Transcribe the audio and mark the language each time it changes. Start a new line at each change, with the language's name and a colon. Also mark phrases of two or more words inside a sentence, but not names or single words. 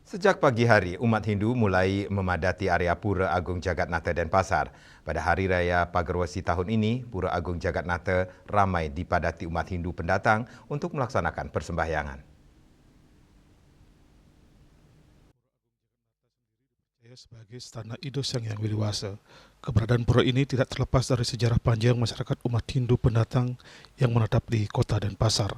Indonesian: Sejak pagi hari, umat Hindu mulai memadati area Pura Agung Jagatnata Denpasar. Pada Hari Raya Pagerwesi tahun ini, Pura Agung Jagatnata ramai dipadati umat Hindu pendatang untuk melaksanakan persembahyangan. Sebagai istana Ido Sang Hyang Widi-Wasa, keberadaan pura ini tidak terlepas dari sejarah panjang masyarakat umat Hindu pendatang yang menetap di kota Denpasar.